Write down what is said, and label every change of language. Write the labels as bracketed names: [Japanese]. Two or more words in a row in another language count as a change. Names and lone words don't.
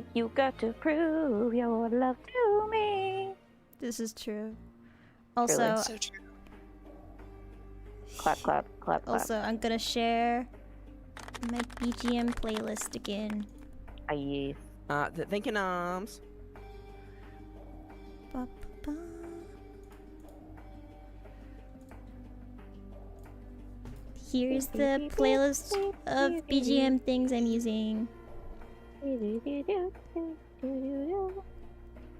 [English] You got to prove your love to me. This is true. Also, Really? So true. Clap, clap, clap, clap. also, I'm gonna share my BGM playlist again. Aye. Thank you, Noms. Ba, ba, ba. Here's the playlist of BGM things I'm using.